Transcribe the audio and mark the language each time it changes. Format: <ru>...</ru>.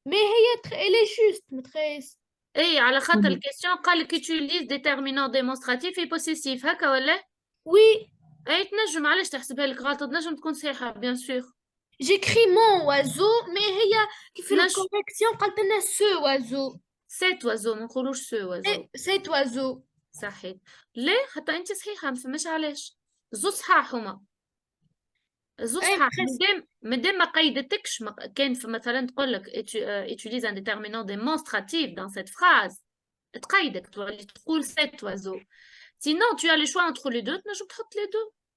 <fr>Mais elle est juste, maîtresse. Et</fr> <ar>على خاطر الكيستيون قال لك</ar> <fr>utilise déterminant démonstratif et possessif</fr> <ar>هكا ولا؟</ar> <fr>Oui.</fr> <ar>اي تنجم علاش تحسبها لك غلط تنجم تكون صحيحة</ar> <fr>bien sûr. J'écris mon oiseau mais</fr> <ar>هي كيف الكوريكسيون قالت لنا</ar> <fr>ce oiseau. Cet oiseau</fr> <ar>ما نقولوش</ar> <fr>ce oiseau. Cet oiseau.</fr> <ar>صحيح. ليه؟ حتى انت صحيحة ما فهمش علاش. زوز صحاح هما. زوز صحاح مادام ما قيدتكش كان مثلا تقول لك</ar> <fr>utilise un déterminant démonstratif dans cette phrase.</fr> <ar>تقيدك تولي تقول</ar> <fr>cet oiseau. Sinon tu as le choix entre les deux</fr> <ar>تنجم تحط</ar> <fr>les deux.</fr>